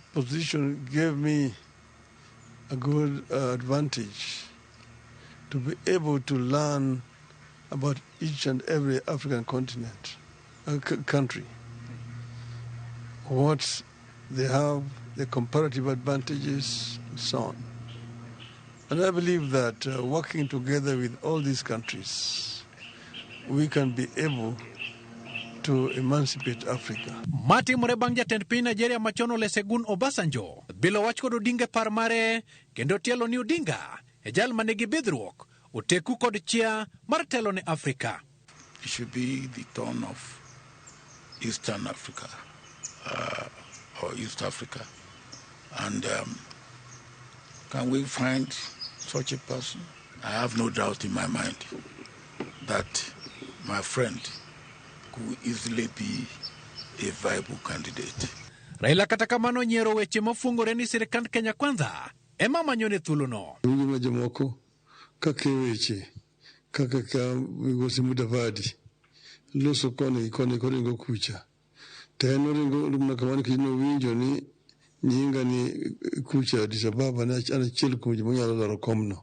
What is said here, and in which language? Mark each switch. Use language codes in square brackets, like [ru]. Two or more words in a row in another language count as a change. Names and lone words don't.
[en] position gave me a good advantage to be able to learn about each and every African continent, country, what they have, the comparative advantages, and so on. And I believe that working together with all these countries, we can be able to emancipate Africa. [luo] Mati murebang jatend piny Nigeria machono Olusegun Obasanjo bilo wach kod Odinga par mare kendo tielo ni Odinga e jal manigi bidhruok oteku kod chia mar telo ne Afrika. [en] It should be the turn of Eastern Africa or East Africa, and can we find such a person? I have no doubt in my mind that my friend could easily be a viable candidate. [luo] Raila kata kamano nyiero weche mofungore ni sirikand Kenya Kwanza ema manyone thulono. Winjo jomoko kaka weche kaka migosi Mudavadi loso koni ringo kucha. Teno ringo lumna kamani kino winjo ni nyinga ni kucha Addis Ababa na anachiel kuom joma nyalo laro komno.